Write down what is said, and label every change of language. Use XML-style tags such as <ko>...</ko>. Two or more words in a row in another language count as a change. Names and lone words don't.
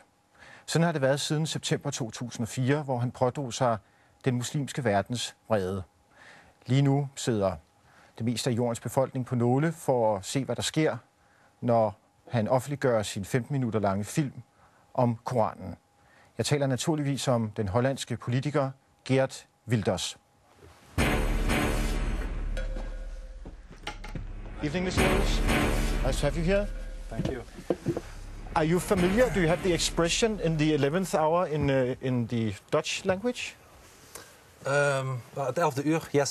<da>Sådan har det været siden september 2004, hvor han pådrog sig den muslimske verdens vrede. Lige nu sidder det meste af jordens befolkning på nåle for at se, hvad der sker, når han offentliggør sin 15 minutter lange film om Koranen. Jeg taler naturligvis om den hollandske politiker Geert Wilders.</da> <en>Evening, Mr. Wilders. Nice to have you here. Thank you. Are you familiar? Do you have the expression in the 11th hour in the Dutch language?</en> <nl>At 11 uur,</nl> <en>yes.</en>